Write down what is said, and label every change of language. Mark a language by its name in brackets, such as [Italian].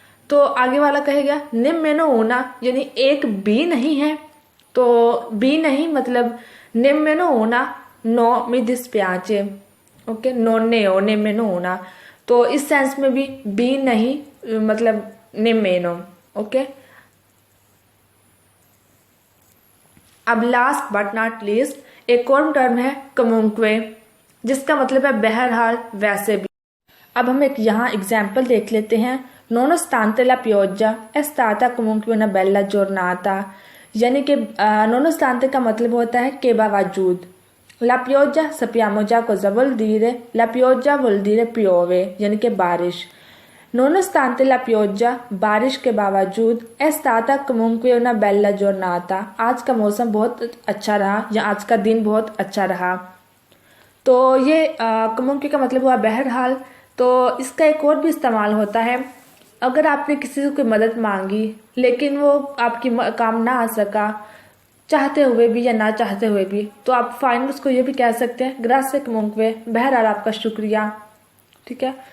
[Hindi] तो आगे वाला कहेगा [Italian] नेमेनो ऊना, [Hindi] यानी एक भी नहीं है, तो भी नहीं मतलब [Italian] नेमेनो ऊना नो मी dispiace, [Hindi] ओके, [Italian] नोने ओ नेमेनो ऊना, [Hindi] तो इस सेंस में भी नहीं मतलब नेमेनो, ओके। अब लास्ट बट नॉट लीस्ट एक और टर्म है कमुंक्वे, जिसका मतलब है बहरहाल वैसे भी। अब हम एक यहाँ एग्जाम्पल देख लेते हैं। [Italian] nonostante la pioggia è stata comunque una bella giornata, [Hindi] यानी कि [Italian] nonostante [Hindi] का मतलब होता है के बावजूद। [Italian] la pioggia sappiamo già cosa vuol dire, la pioggia vuol dire piove, [Hindi] यानी कि बारिश। [Italian] nonostante la pioggia, [Hindi] बारिश के बावजूद, [Italian] è stata comunque una bella giornata, [Hindi] आज का मौसम बहुत अच्छा रहा, या आज का दिन बहुत अच्छा रहा। तो ये comunque का मतलब हुआ बहरहाल। तो इसका एक और भी इस्तेमाल होता है, अगर आपने किसी से कोई मदद मांगी लेकिन वो आपकी काम ना आ सका, चाहते हुए भी या ना चाहते हुए भी, तो आप फाइनल उसको ये भी कह सकते हैं [Italian] ग्रासे comunque, [Hindi] बहरहाल आपका शुक्रिया, ठीक है।